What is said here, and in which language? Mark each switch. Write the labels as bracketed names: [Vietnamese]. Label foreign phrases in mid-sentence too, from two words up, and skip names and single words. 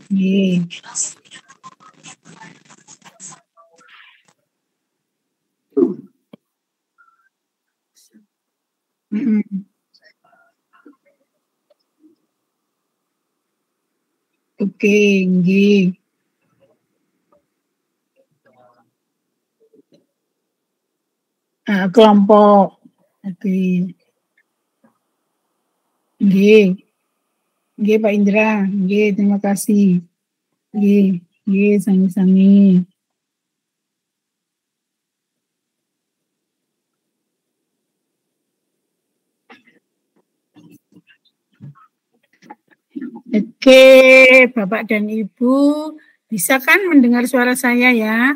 [Indonesian] Oke, nggih. Kelompok. Oke. Nggih. Nggih Pak Indra, nggih terima kasih. [Javanese] Nggih sami-sami. Oke, Bapak dan Ibu, bisa kan mendengar suara saya ya?